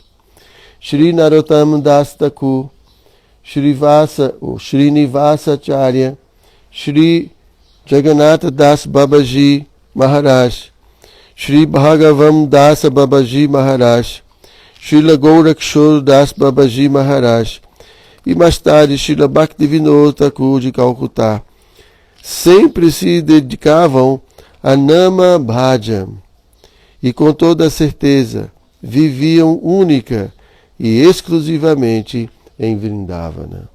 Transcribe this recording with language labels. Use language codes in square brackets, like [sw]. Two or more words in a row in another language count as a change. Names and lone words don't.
[pt] Shri Narottam Das Thakur, Shri Nivasa Acharya, Shri Jagannatha Das Babaji Maharaj, Shri Bhagavam Das Babaji Maharaj, Srila Gorakshor Das Babaji Maharaj e mais tarde Srila Bhaktivinoda Thakur de Calcutá sempre se dedicavam a Nama Bhajan e com toda certeza viviam única e exclusivamente em Vrindavana.